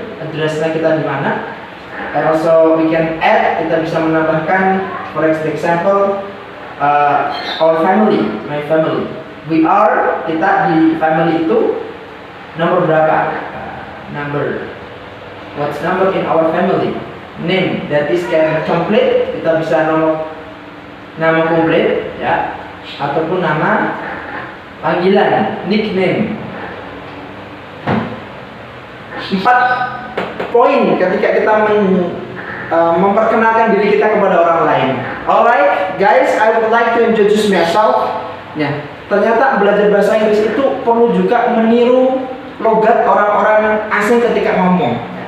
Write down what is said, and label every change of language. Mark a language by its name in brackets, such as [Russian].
[Indonesian] Addressnya kita di mana. [English] And also we can add, [Indonesian] kita bisa menambahkan, [English] for example, our family, my family. We are, [Indonesian] kita di family itu nomor berapa? Number. [English] What's number in our family? Name, that is can complete. [Indonesian] Kita bisa nama komplit, ya, ataupun nama panggilan, nickname. 4 poin ketika kita memperkenalkan diri kita kepada orang lain. [English] Alright, guys, I would like to introduce myself. [Indonesian] Ya, ternyata belajar bahasa Inggris itu perlu juga meniru logat orang-orang asing ketika ngomong.